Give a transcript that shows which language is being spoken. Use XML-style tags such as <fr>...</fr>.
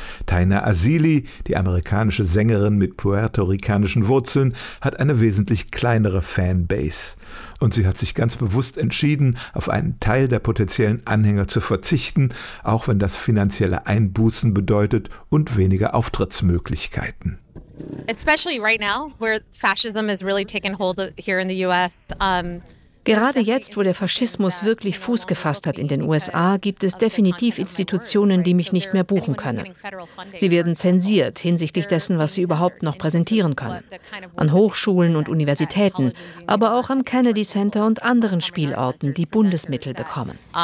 <de>Taina Azili, die amerikanische Sängerin mit puerto-ricanischen Wurzeln, hat eine wesentlich kleinere Fanbase. Und sie hat sich ganz bewusst entschieden, auf einen Teil der potenziellen Anhänger zu verzichten, auch wenn das finanzielle Einbußen bedeutet und weniger Auftrittsmöglichkeiten.</de> <en>Especially right now, where fascism has really taken hold here in the US.</en> <de>Gerade jetzt, wo der Faschismus wirklich Fuß gefasst hat in den USA, gibt es definitiv Institutionen, die mich nicht mehr buchen können. Sie werden zensiert hinsichtlich dessen, was sie überhaupt noch präsentieren können. An Hochschulen und Universitäten, aber auch am Kennedy Center und anderen Spielorten, die Bundesmittel bekommen.</de>